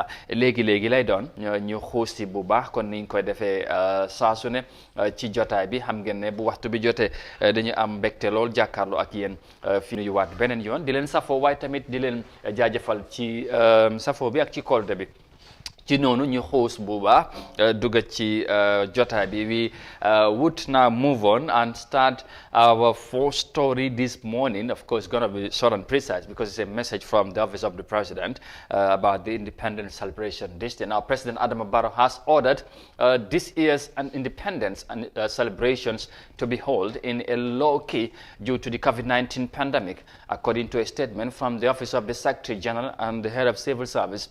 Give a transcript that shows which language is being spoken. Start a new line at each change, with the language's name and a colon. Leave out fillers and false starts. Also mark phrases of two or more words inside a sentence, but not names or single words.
Wolof: léegi lay doon ñu xuusi bu baax, kon niñ koy defee saa su ne ci jotaay bi. Xam ngeen ne bu waxtu bi jotee dañu am mbégte lool jàkkaarloo ak yéen fi nuyuwaat beneen yoon, di leen safoo, waaye tamit di leen jaajëfal ci safoo bi ak ci kolde bi. Ci noonu ñu xuus bu baax dugg ci jotaay bi.
English: We would now move on and start our first story this morning. Of course, it's going to be short and precise because it's a message from the office of the president about the independence celebration this year. Now, President Adama Barrow has ordered this year's independence and celebrations to be held in a low key due to the COVID-19 pandemic, according to a statement from the office of the Secretary General and the head of civil service.